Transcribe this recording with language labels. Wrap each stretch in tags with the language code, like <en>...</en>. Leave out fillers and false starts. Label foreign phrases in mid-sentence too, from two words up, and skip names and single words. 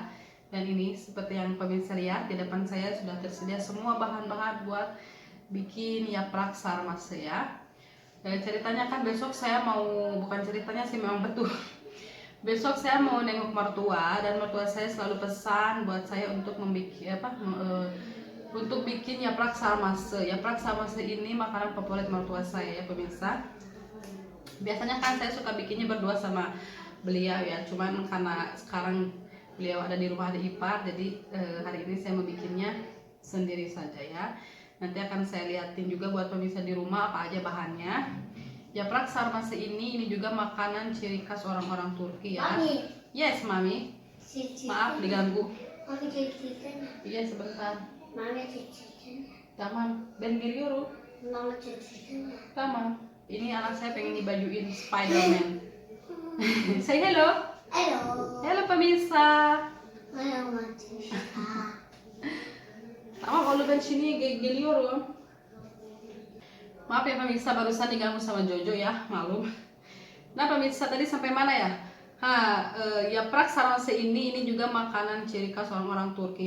<id>Dan ini seperti yang pemirsa lihat di depan saya sudah tersedia semua bahan-bahan buat bikin yaprak sarmase ya. Ceritanya kan besok saya mau, bukan ceritanya sih memang betul. Besok saya mau nengok mertua dan mertua saya selalu pesan buat saya untuk membuat untuk bikin yaprak sarmase. Yaprak sarmase ini makanan favorit mertua saya ya pemirsa. Biasanya kan saya suka bikinnya berdua sama beliau ya. Cuman karena sekarang beliau ada di rumah ada ipar, jadi hari ini saya mau bikinnya sendiri saja ya. Nanti akan saya liatin juga buat pemirsa di rumah apa aja bahannya. Yaprak sarmase ini juga makanan ciri khas orang-orang Turki ya. Mami. Yes, Mami. Maaf diganggu. Mami cicikan. Iya sebentar. Mami cicikan.</id> <tr>Tamam. Ben geliyorum.</tr> <id>Mama cicikan. Tamam. Ini anak saya pengen dibajuin Spider-Man.</id> <en>Say hello. Hello. Hello pemirsa.</en> <id>Hello pemirsa.</id> <tr>Tamam kalau ben sini geliyorum.</tr> <id>Maaf ya pemirsa, barusan diganggu sama Jojo ya, maklum. Nah pemirsa, tadi sampai mana ya? Yaprak sarmase ini juga makanan ciri khas orang-orang Turki ya.</id>